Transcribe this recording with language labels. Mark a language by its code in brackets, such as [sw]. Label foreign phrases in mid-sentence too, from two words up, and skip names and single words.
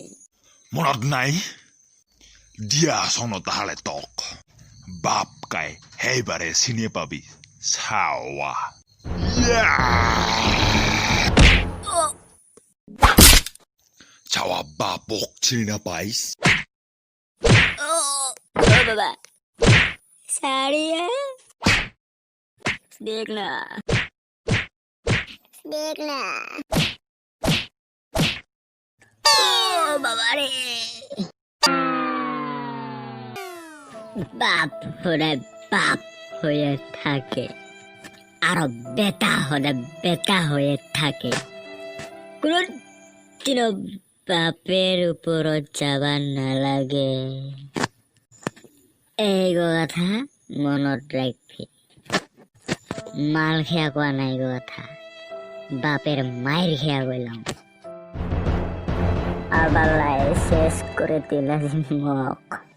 [rkt] মনত নাই দিয়া চন তাহলে তক বাপ কাই সেইবাৰে চিনি পাবি চাৱা চাৱা বাপক চিনি নাপাইছ বাবা সারিয়া দেখনা বাবা রে বাপ হলে বাপ হয়ে থাকে আর বেটা হলে বেটা হয়ে থাকে কোনদিন বাপের উপরত যাবা নালাগে এই কথা মনত রাখবি মাল খেয়া কোয়া নাই কথা বাপের মায়ের খেয়া কইলাম আবার শেষ করে দিল মোক